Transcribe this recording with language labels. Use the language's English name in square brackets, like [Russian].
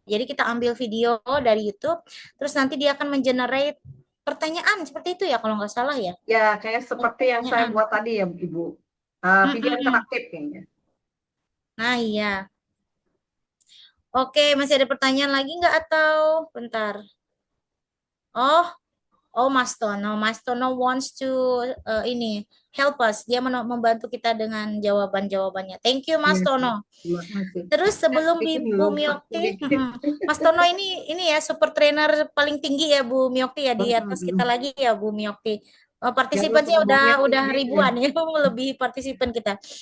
[Indonesian] Jadi kita ambil video dari YouTube, terus nanti dia akan mengenerate pertanyaan seperti itu ya kalau nggak salah ya. Ya, kayak seperti yang saya buat tadi ya Ibu. Video interaktif kayaknya. Nah iya. Oke, masih ada pertanyaan lagi nggak atau bentar? [English] Oh, Mas Tono wants to help us. [Indonesian] Dia membantu kita dengan jawabannya. [English] Thank you Mas Tono. [Indonesian] Terima kasih. Terus sebelum Bu Myokti, Mas Tono ini ya super trainer paling tinggi ya Bu Myokti ya, di atas kita lagi ya Bu Myokti. Partisipannya udah ribuan ya, lebih partisipan kita.